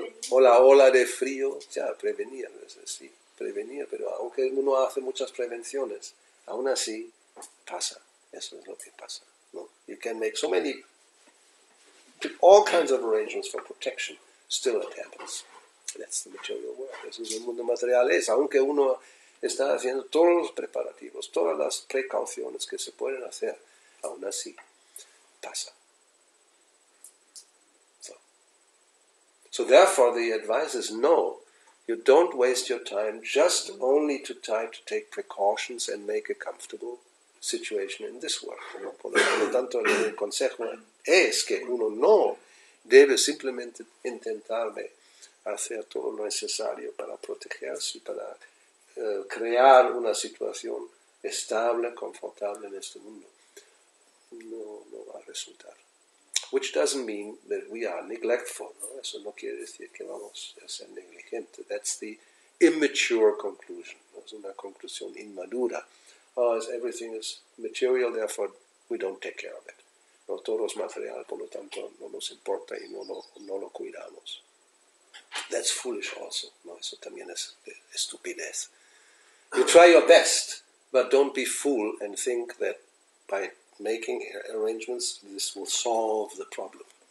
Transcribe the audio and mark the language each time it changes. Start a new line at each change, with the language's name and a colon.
Spanish: O la ola de frío, ya, prevenir, pero aunque uno hace muchas prevenciones, aún así pasa, eso es lo que pasa, ¿no?
English: You can make all kinds of arrangements for protection, still it happens. That's the material world.
Spanish: Eso es el mundo material. Aunque uno está haciendo todos los preparativos, todas las precauciones que se pueden hacer, aún así pasa.
English: So therefore the advice is no, You don't waste your time just only to try to take precautions and make a comfortable situation in this world.
Spanish: ¿No? Por lo tanto, el consejo es que uno no debe simplemente intentar de hacer todo lo necesario para protegerse y para crear una situación estable, confortable en este mundo. No va a resultar.
English: Which doesn't mean that we are neglectful.
Spanish: ¿No? Eso no quiere decir que vamos a ser negligentes.
English: That's the immature conclusion.
Spanish: ¿No? Es una conclusión inmadura.
English: Everything is material, therefore we don't take care of it.
Spanish: No, todo es material, por lo tanto no nos importa y no lo cuidamos.
English: That's foolish also.
Spanish: ¿No? Eso también es estupidez.
English: You try your best, but don't be fool and think that by making arrangements this will solve the problem.